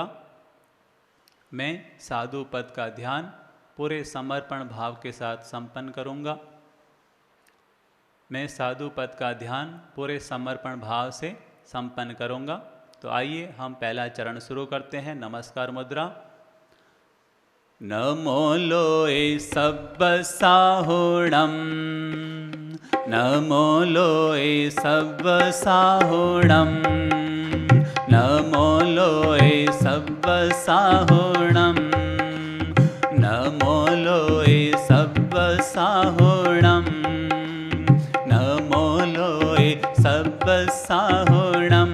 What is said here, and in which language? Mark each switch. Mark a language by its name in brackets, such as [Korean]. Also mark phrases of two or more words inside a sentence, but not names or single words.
[Hindi] मैं साधु पद का ध्यान पूरे समर्पण भाव के साथ संपन्न करूँगा। मैं साधु पद का ध्यान पूरे समर्पण भाव से संपन्न करूँगा। तो आइए हम पहला चरण शुरू करते हैं। नमस्कार मुद्रा। [Prakrit languages] नमो लोए सब्ब साहुणम, नमो लोए सब्ब साहुणम, नमो लोए सब्ब साहुणम, नमो लोए सब्ब साहुणम, नमो लोए सब्ब साहुणम।